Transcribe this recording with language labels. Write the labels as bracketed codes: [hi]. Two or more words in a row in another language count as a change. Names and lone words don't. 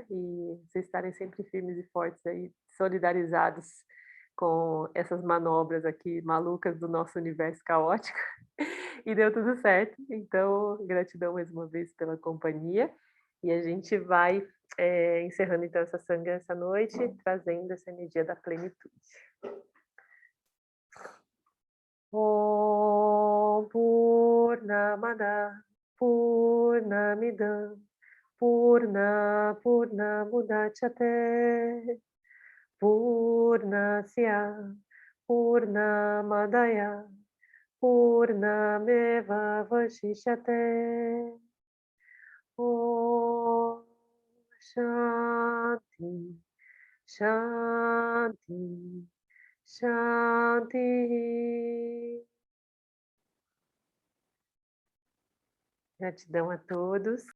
[pt] E vocês estarem sempre firmes e fortes aí, solidarizados com essas manobras aqui malucas do nosso universo caótico. E deu tudo certo. Então, gratidão mais uma vez pela companhia. E a gente vai encerrando então essa sanga essa noite, trazendo essa energia da plenitude. [sa] Om Purnamada Purnamidam Purnamudachyate Purnasya Purnamadaya Purnameva Vashishyate. Om Shanti Shanti Shanti. [pt] Gratidão a todos.